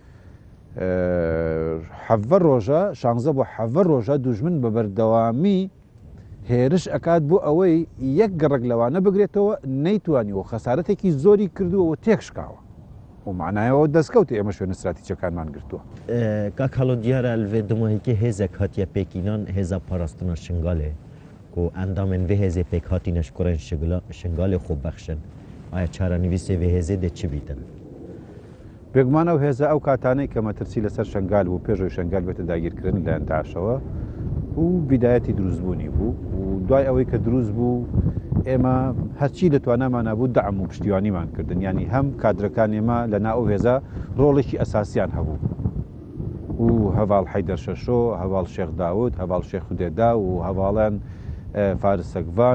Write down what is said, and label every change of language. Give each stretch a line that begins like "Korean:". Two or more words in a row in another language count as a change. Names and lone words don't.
Central Kurdish: حەڤە ڕۆژە شانزە بۆ حەڤە ڕۆژە دوژمن بە بەردەوامی هێرش ئەکات بۆ ئەوەی یەک گەڕک لەوانە بگرێتەوە نەیتوانیەوە خەسارەتێکی زۆری کردووەوە تێکشکاوە و معنایەوە دەستکەوتی ئێمە شوێنە استراتیجیەکانمان گرتووە
Kurdish: کاکەڵۆ دیارە لێ دماهیکە هێزێک هاتیە پێکینان هێزا پاراستنە شنگالێ و ئەندامێن vê hêzê pêk hatîne ji kurên şingalê xwe bexşin aya çarenivîsê vê hêzê de çi bîtin
Central Kurdish: بێگومانە و هێزە ئەو کاتانەی کە مەترسی لەسەر شنگال بوو پێشەوەی شنگال بێتە داگیرکردن لایەن تاشەوە و بیدایەتی دروستبوونی بوو و دوای ئەوەی کە دروست بوو ئێمە هەرچی دەتوانامان نبوو دەعم و پشتیوانیمان کردن ینی هەم کادرەکان ئێمە لە ناو هێزە ڕۆڵێکی ئەساسیان هەبوو و هەواڵ حەیدەر شەشۆ هەواڵ شێخ داود هەواڵ شێخ خودێدا و هەواڵیان فارسەکڤان